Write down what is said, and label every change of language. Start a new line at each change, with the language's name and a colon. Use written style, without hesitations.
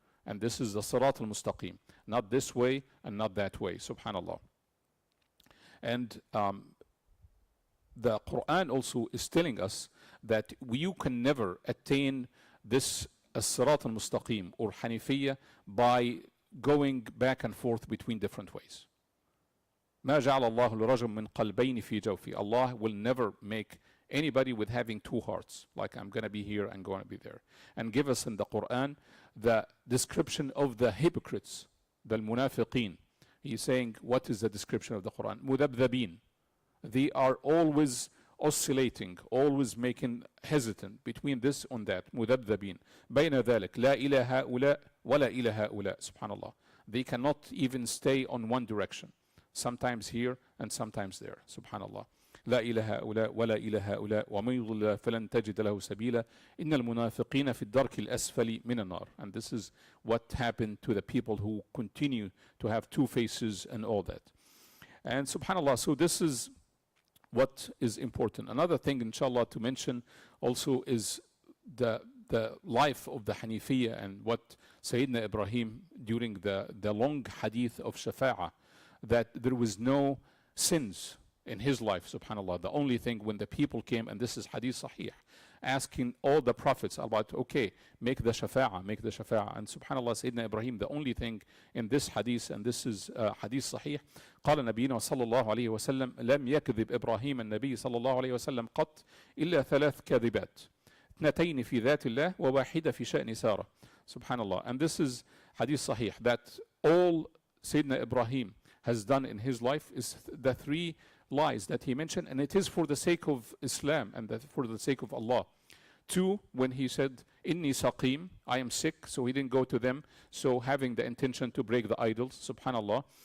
English: And this is the Sirat al-Mustaqim. Not this way and not that way, subhanallah. And the Quran also is telling us that you can never attain this Sirat al-Mustaqim or Hanifiyya by going back and forth between different ways.
Arabic: ما جعل الله لرجل من قلبين في جوفه.
English: Allah will never make anybody with having two hearts, like I'm going to be here and going to be there. And give us in the Quran the description of the hypocrites, the munafiqeen. He's saying, what is the description of the Quran?
Arabic: مذبذبين.
English: They are always oscillating, always making hesitant between this and that.
Arabic: مذبذبين. بين ذلك لا إلى هؤلاء ولا إلى هؤلاء. Subhanallah.
English: They cannot even stay on one direction. Sometimes here and sometimes there.
Arabic: Subhanallah. لا إله هؤلاء ولا إله هؤلاء ومن يضلل فلن تجد له سبيلا إن المنافقين في الدرك الأسفل من النار.
English: And this is what happened to the people who continue to have two faces and all that. And subhanallah, so this is what is important. Another thing, inshallah, to mention also is the the life of the Hanifiyya and what Sayyidina Ibrahim during the long hadith of Shafa'ah, that there was no sins in his life, subhanAllah. The only thing when the people came, and this is hadith sahih, asking all the prophets about, okay, make the shafa'ah. And subhanAllah, Sayyidina Ibrahim, the only thing in this hadith, and this is hadith sahih,
Arabic: قال نبينا صلى الله عليه وسلم لم يكذب إبراهيم النبي صلى الله عليه وسلم قط إلا 3 كذبات 2 في ذات الله وواحدة في شأن سارة. Subhanallah.
English: And this is hadith sahih, that all Sayyidina Ibrahim has done in his life is the 3 lies that he mentioned, and it is for the sake of Islam and for the sake of Allah. 2, when he said, Inni saqim, I am sick, so he didn't go to them, so having the intention to break the idols, subhanallah.